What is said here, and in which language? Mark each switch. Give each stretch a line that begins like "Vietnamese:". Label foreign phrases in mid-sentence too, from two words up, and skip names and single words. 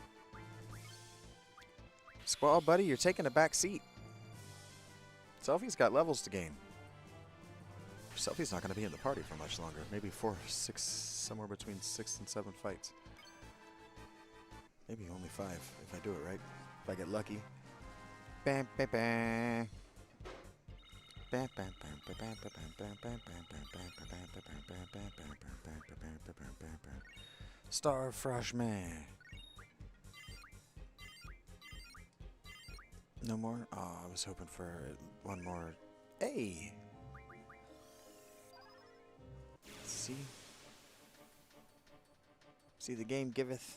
English: Squall, buddy, you're taking a back seat. Selfie's got levels to gain. Selfie's not gonna be in the party for much longer. Maybe 4, 6, somewhere between 6 and 7 fights. Maybe only 5 if I do it right. If I get lucky. Bam, bam, bam. Starfrush man. No more? Oh, I was hoping for one more. Hey! See? See, the game giveth.